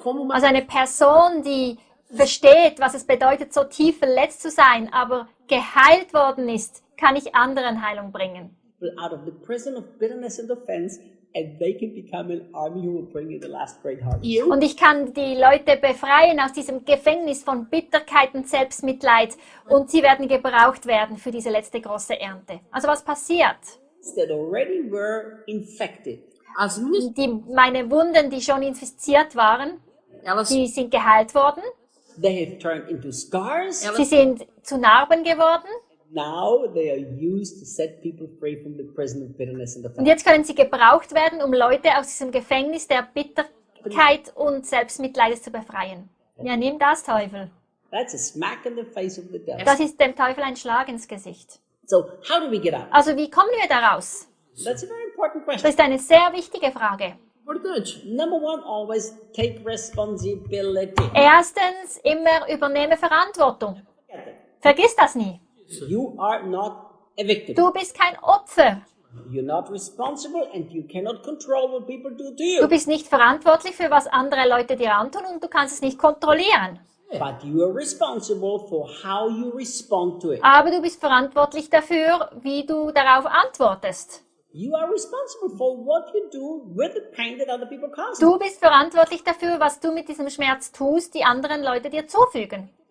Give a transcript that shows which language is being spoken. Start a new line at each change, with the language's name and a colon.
German: Als eine Person, die versteht, was es bedeutet, so tief verletzt zu sein, aber geheilt worden ist, kann ich anderen Heilung bringen.
English: Out of the prison of bitterness and offense, and they can become an army who will bring you the last great harvest.
German: Und ich kann die Leute befreien aus diesem Gefängnis von Bitterkeit und Selbstmitleid und sie werden gebraucht werden für diese letzte große Ernte. Also was passiert?
English: That already were infected.
German: Meine Wunden, die schon infiziert waren, die sind geheilt worden.
English: They have turned into scars.
German: Sie sind zu Narben geworden.
English: Now they are used to set people free from the prison of bitterness and the.
German: Und jetzt können sie gebraucht werden, um Leute aus diesem Gefängnis der Bitterkeit und Selbstmitleides zu befreien. Ja, nimm das, Teufel.
English: That's a smack in the face of the devil.
German: Das ist dem Teufel ein Schlag ins Gesicht.
English: So, how do we get out?
German: Also, wie kommen wir da raus?
English: That's a very important question.
German: Das ist eine sehr wichtige Frage.
English: Number one, always take responsibility.
German: Erstens, immer übernehme Verantwortung. Vergiss das nie.
English: You are not a victim.
German: Du bist kein Opfer.
English: You're not responsible and you cannot control what people do to you.
German: Du bist nicht verantwortlich für was andere Leute dir antun und du kannst es nicht kontrollieren.
English: But you are responsible for how you respond to it.
German: Aber du bist verantwortlich dafür, wie du darauf antwortest.
English: You are responsible for what you do with the pain that other people cause.
German: Du bist verantwortlich dafür, was du mit diesem Schmerz tust, die anderen Leute dir zufügen.